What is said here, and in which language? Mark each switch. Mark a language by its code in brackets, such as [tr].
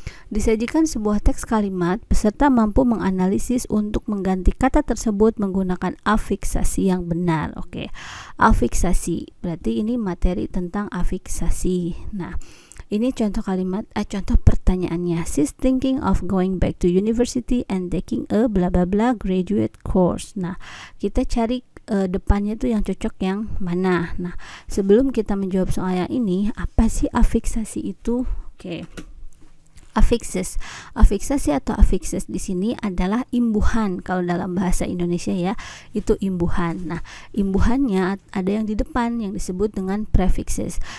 [id] Disajikan sebuah teks kalimat, peserta mampu menganalisis untuk mengganti kata tersebut menggunakan afiksasi yang benar. Oke. Afiksasi, berarti ini materi tentang afiksasi. Nah, ini contoh kalimat, contoh pertanyaannya. [en] She's thinking of going back to university and taking a bla bla bla graduate course. [id] Nah, kita cari depannya tuh yang cocok yang mana. Nah, sebelum kita menjawab soal yang ini, apa sih afiksasi itu? Oke. Afiksasi atau afikses di sini adalah imbuhan. Kalau dalam bahasa Indonesia ya, itu imbuhan. Nah, imbuhannya ada yang di depan yang disebut dengan prefixes.